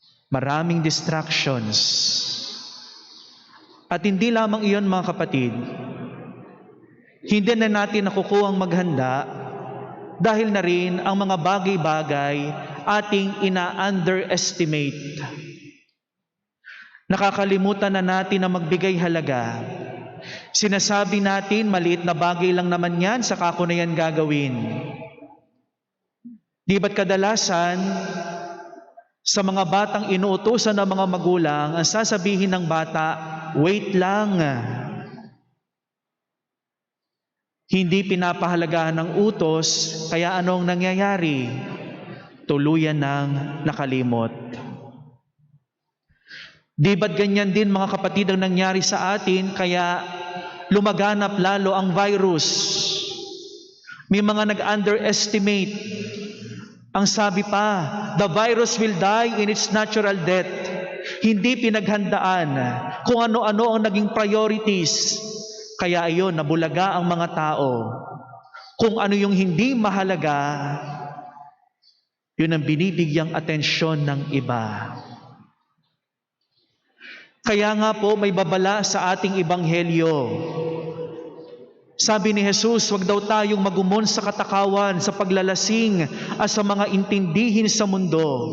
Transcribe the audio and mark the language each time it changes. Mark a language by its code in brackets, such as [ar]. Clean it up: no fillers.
[tl] Maraming distractions. At hindi lamang iyon, mga kapatid, hindi na natin nakukuhang maghanda dahil na rin ang mga bagay-bagay ating ina-underestimate. Nakakalimutan na natin na magbigay halaga. Sinasabi natin, maliit na bagay lang naman yan, saka ko na yan gagawin. Di ba't kadalasan, sa mga batang inuutusan ng mga magulang, ang sasabihin ng bata, wait lang. Hindi pinapahalagahan ng utos, kaya anong nangyayari? Tuluyan ng nakalimot. Di ba't ganyan din, mga kapatid, ang nangyari sa atin, kaya lumaganap lalo ang virus. May mga nag-underestimate. Ang sabi pa, [en] the virus will die in its natural death. [tl] Hindi pinaghandaan kung ano-ano ang naging priorities. Kaya ayon, nabulaga ang mga tao. Kung ano yung hindi mahalaga, yun ang binibigyang atensyon ng iba. Kaya nga po may babala sa ating ebanghelyo. Sabi ni Jesus, wag daw tayong magumon sa katakawan, sa paglalasing, at sa mga intindihin sa mundo.